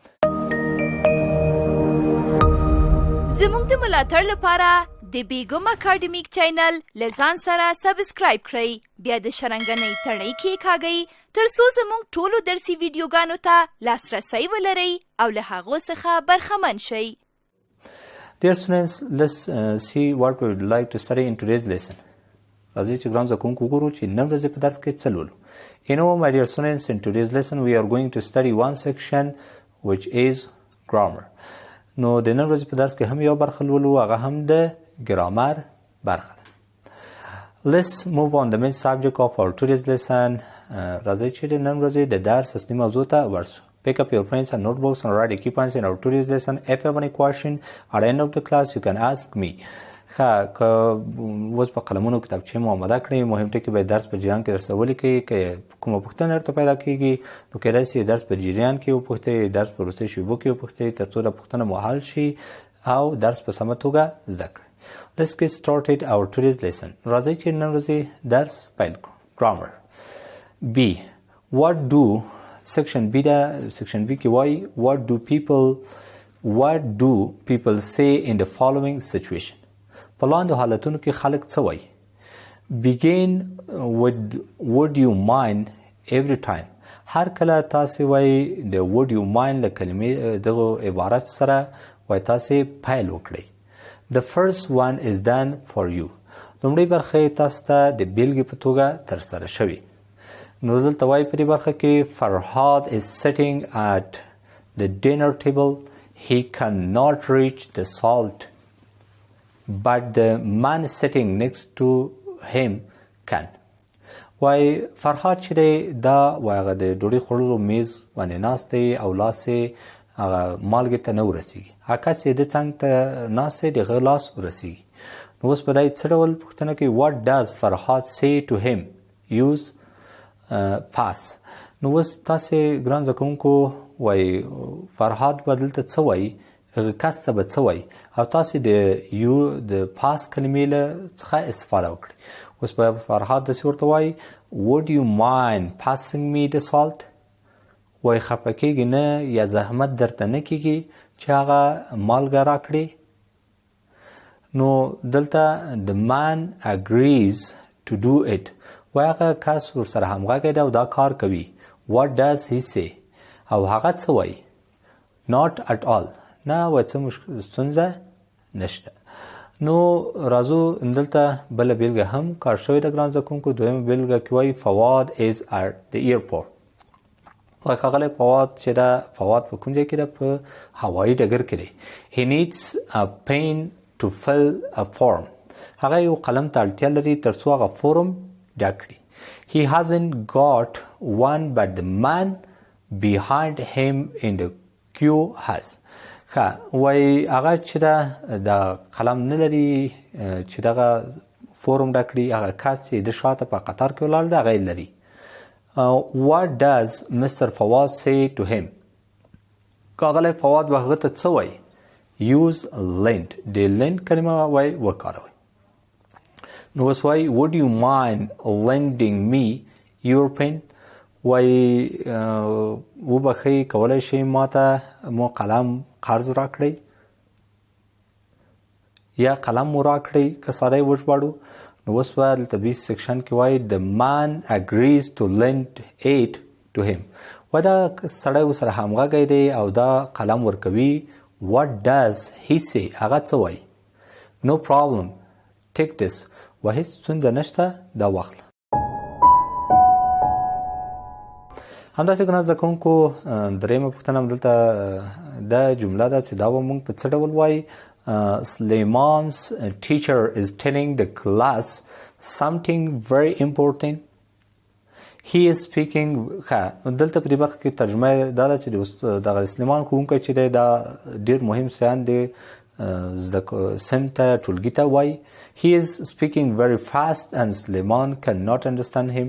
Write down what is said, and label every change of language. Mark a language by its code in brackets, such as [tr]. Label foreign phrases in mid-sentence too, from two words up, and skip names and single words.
[ps] زموږ د ملاتړ لپاره د بیګم اکاډمیک چینل له ځان سره سبسکرایب کړئ. بیا د شرنګنۍ تڼۍ کېکاږئ تر څو زموږ ټولو درسي ویډیوګانو ته لاسرسی ولرئ او له هغو څخه برخمن شئ. [en] Dear students, let's see what we would like to study in today's lesson. [ps] راځئ چې ګران زده کوونکو وګورو چې نن ورځې په درس کې څه لولو. [en] You know, my dear students, in today's lesson we are going to study one section which is grammar. [ps] نو د نن ورځې په درس کې هم یو برخه لولو هغه هم د ګرامر برخه ده. [en] Let's move on the main subject of our today's lesson. [ps] راځئ چې د نن ورځې د درس اصلي موضوع ته ورسو. [en] Pick up your pens and notebooks and write the key points in our today's lesson. If you have any question at the end of the class, you can ask me. [ps] که اوس په قلمونو کتابچې مو آماده کړئ مهم ټکي باید درس په جریان کې درسره ولیکئ. که کومه پوښتنه درته پیدا کېږي نو کیدای شي درس په جریان کې وپوښتئ درس په وروستیو شیبو کې وپوښتئ تر څو دا پوښتنه مو حل شي او درس په سمه توګه زده کړئ. [en] Let's get started our today's lesson. [ps] راځئ چې نن ورځې درس پیل کړو. [en] Grammar. B. What do section B [ps] دا section B کې وایي [en] what do people say in the following situation. [ps] په لاندې حالتونو کې خلک څه وایي؟ [en] Begin with would you mind every time. [ps] هر کله تاسې وایي د [en] would you mind [ps] له کلمې دغه عبارت سره وایي تاسې پیل وکړئ. [en] The first one is done for you. [ps] لومړۍ برخه یې تاسو ته د بیلګې په توګه ترسره شوې. نو دلته وایي په دې برخه کې [en] Farhad is sitting at the dinner table. He cannot reach the salt. But the man sitting next to him can. [ps] وای فرهاد چې دی دا وای هغه د ډوډۍ خوړلو میز باندې ناست دی او لاس یې هغه مالګې ته نه ورسېږي. هغه کس یې د څنګ ته ناست دی د هغه لاس ورسېږي. نو اوس په دا څه ډول پوښتنه کوي [en] what does Farhad say to him? Use past. [ps] نو اوس تاسې ګران زده کوونکو وای فرهاد به دلته څه وایي هغه کس ته به څه وایي او تاسې د پاس کلمې له څخه استفاده وکړئ. اوس به فرهاد داسې ورته وایي [en] would you mind passing me the salt. [ps] وایي خفه کېږي نه یا زحمت درته نه کېږي چې هغه مالګه راکړې. نو دلته [en] the man agrees to do it. [ps] وایي هغه کس ورسره همغږی دی او دا کار کوي. [en] what does he say. [ps] او هغه څه وایي [en] not at all. [ps] نه وای څه ستونزه نشته. نو راځو دلته بله بیلګه هم کار شوې ده ګران زده کوونکو. دویمه بیلګه کې وایي فواد [en] is at the airport. [ps] وایي ښاغلی فواد چې ده فواد په کوم ځای کې ده په هوایي ډګر کې دی. [en] he needs a pen to fill a form. [ps] هغه یو قلم ته اړتیا لري تر څو هغه فورم ډک کړي. [en] he hasn't got one but the man behind him in the queue has. [ps] وای هغه چې د قلم نه لري چې دغه فورم ډک کړي هغه کس چې د شاته په قطار کې ولاړ دی هغه یې لري. [en] what does Mr. Fawad say to him. [ps] ښاغلی فواد به هغه ته څه وایي؟ [en] use lend. [ps] د lend کلمه وایي وکاروئ. نو اوس وایي [en] would you mind lending me your pen [ps] وایي وبخښئ کولی شئ ماته مو قلم قرض راکړئ یا قلم مو راکړئ که ساده یې وژباړو نو اوس به دلته بي سیکشن کې وایي [en] the man agrees to lend it to him [ps] وایي دا سړی ورسره همغږی دی او دا قلم ورکوي [en] what does he say [ps] هغه څه وایي [en] no problem take this [ps] و هیڅ ستونزه نشته دا واخله همداسې ګران زده کوونکو درېیمه پوښتنه هم دلته دا جمله ده چې دا به موږ په څه ډول وایي [en] Suleiman's teacher is telling the class something very important. He is speaking [ps] دلته په دې برخه کې ترجمه دا ده چې د سلیمان ښوونکی چې دی دا ډېر مهم شیان دی سم ته ټولګي ته وایي [en] He is speaking very fast and Suleiman cannot understand him.